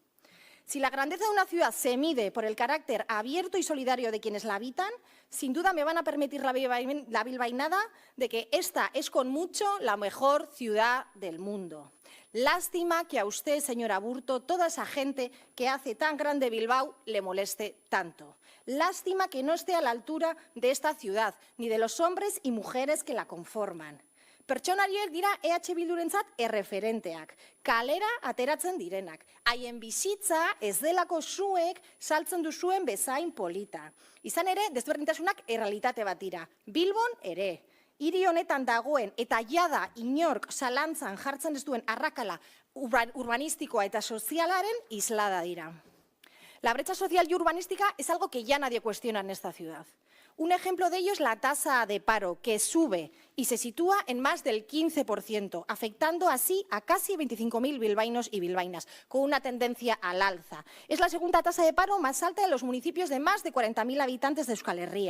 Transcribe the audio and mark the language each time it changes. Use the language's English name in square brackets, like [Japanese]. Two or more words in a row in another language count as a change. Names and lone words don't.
[Spanish] Si la grandeza de una ciudad se mide por el carácter abierto y solidario de quienes la habitan, sin duda me van a permitir la bilbainada de que esta es con mucho la mejor ciudad del mundo. Lástima que a usted, señor Aburto, toda esa gente que hace tan grande Bilbao le moleste tanto. Lástima que no esté a la altura de esta ciudad, ni de los hombres y mujeres que la conforman. [Basque] Pertsona horiek dira EH Bildurentzat erreferenteak, kalera ateratzen direnak. Haien bizitza ez delako zuek saltzen duzuen bezain polita. Izan ere, desberdintasunak errealitate bat dira. Bilbon ere. Hiri honetan dagoen eta jada inork zalantzan jartzen ez duen arrakala urbanistikoa eta sozialaren islada dira. [Spanish] La brecha social y urbanística es algo que ya nadie cuestiona en esta ciudad. Un ejemplo de ello es la tasa de paro, que sube y se sitúa en más del 15%, afectando así a casi 25.000 bilbaínos y bilbaínas, con una tendencia al alza. Es la segunda tasa de paro más alta de los municipios de más de 40.000 habitantes de Euskal Herria.